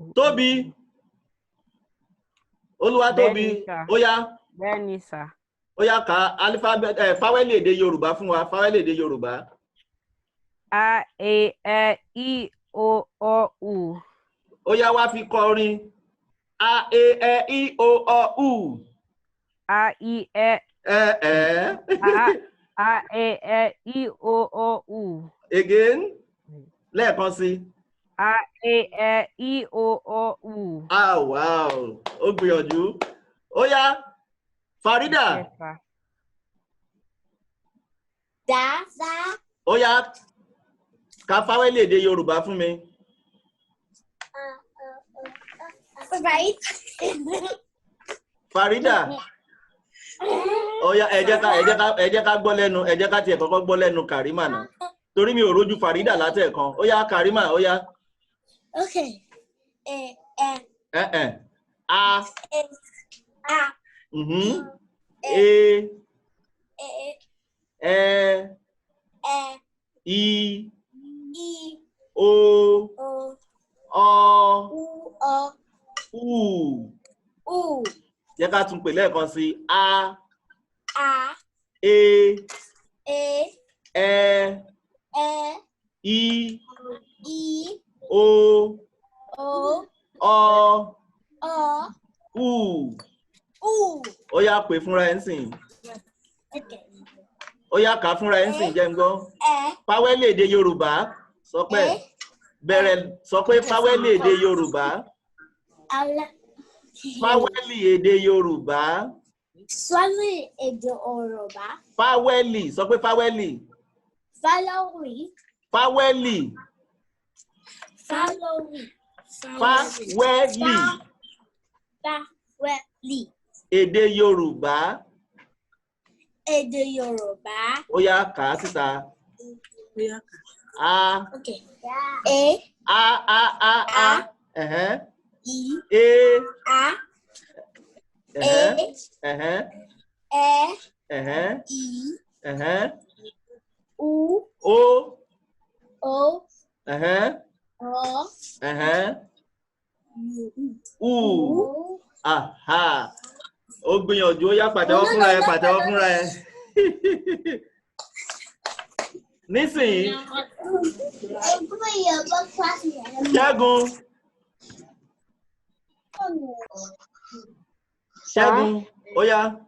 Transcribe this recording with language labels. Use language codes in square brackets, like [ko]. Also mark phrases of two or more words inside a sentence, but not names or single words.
[yo] Tóbi. Olúwatóbi. Ó yá. Bẹ́ẹ̀ ni sà. Ó yá ká alifábẹ́ẹ̀tì fáwẹ́lì èdè Yorùbá fún wa, fáwẹ́lì èdè Yorùbá. A, E, I, O, U. Ó yá wá fi kọ orin. A, E, I, O, U. A, I, E. A, E, I, O, U. Again. Lẹ́ẹ̀kan sí. A, E, I, O, U. Ah, wow. Ó gbìyànjú. Ó yá. Farida. [en] Yes, sir. [yo] Da. Ó yá. Ka fáwẹ́lì èdè Yorùbá fún mi. Right. Farida. Ó yá ẹ jẹ́ ká gbọ́ lẹ́nu, ẹ jẹ́ ká tiẹ̀ kọ́kọ́ gbọ́ lẹ́nu Karima náà. Torí mi ò rójú Farida látẹ̀kan. Ó yá Karima, ó yá. Okay. A. A. E. E. I. I. O. O. U. U. Jẹ́ ká tún pè lẹ́ẹ̀kan sí. A. A. E. E. I. I. O. O. U. U. Ó yá pè fúnra ẹ̀ ń sìn. Okay. Ó yá kà fúnra ẹ̀ ń sìn jẹ́ ń gbọ́. Fáwẹ́lì èdè Yorùbá sọ pé bẹ̀rẹ̀ sọ pé fáwẹ́lì èdè Yorùbá. Fáwẹ́lì èdè Yorùbá. Fáwẹ́lì èdè Yorùbá. Fáwẹ́lì sọ pé fáwẹ́lì. Fáwẹ́lì. Fáwẹ́lì. Fáwẹ́lì. Fáwẹ́lì. Fáwẹ́lì. Èdè Yorùbá. Èdè Yorùbá. Ó yá kà á síta. A. Okay. E. A. I. E. A. E. I. U. O. O. U. Aha. Ó gbìyànjú, ó yá pàtẹ́wọ́ fúnra ẹ, pàtẹ́wọ́ fúnra ẹ. Nísìnyí. Ṣẹ́gun, ó yá.